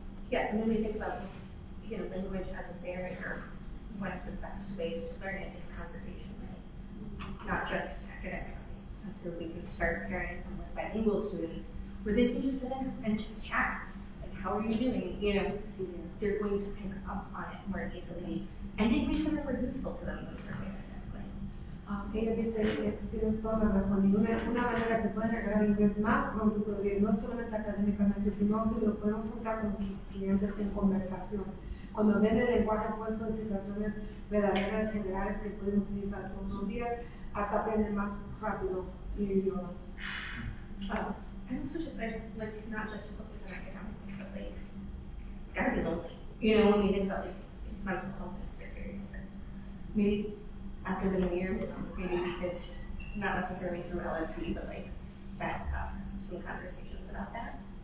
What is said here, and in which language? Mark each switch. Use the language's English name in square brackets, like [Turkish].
[English] Yeah, and when we think about, language as a barrier, one of the best ways to learn it is conversationally, not just academically. And so we can start pairing them with bilingual students where they can just sit in and just chat. Like, how are you doing? They're going to pick up on it more easily. And English is more useful to them than academically. [Spanish] Ella dice, tienes toda la razón, y una manera que pueden agarrar inglés más pronto todavía, no solamente académicamente, sino si lo podemos juntar con tus estudiantes en conversación. Cuando ven el lenguaje puesto en situaciones verdaderas, generales que pueden utilizar todos los días, hasta aprenden más rápido el idioma. [English] And also just like not just to focus on academics, but like gotta be lonely. When we think about like mental health experiences, maybe after the new year, maybe we could not necessarily through LSD, but like set up some conversations about that.